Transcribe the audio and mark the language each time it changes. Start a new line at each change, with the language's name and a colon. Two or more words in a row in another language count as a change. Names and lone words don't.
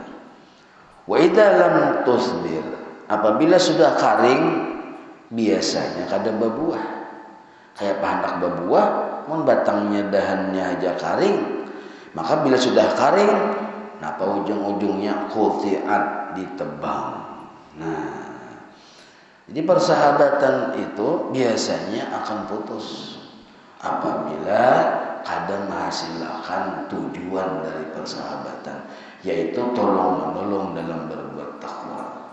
Arabic: Wa idza lam tusbir,
Banjar: apabila sudah karing biasanya kada berbuah. Kayak pahandak berbuah, mun batangnya dahannya aja karing, maka bila sudah karing, napa ujung-ujungnya quti'at ditebang. Nah, jadi persahabatan itu biasanya akan putus apabila kada menghasilkan tujuan dari persahabatan, yaitu tolong menolong dalam berbuat takwa.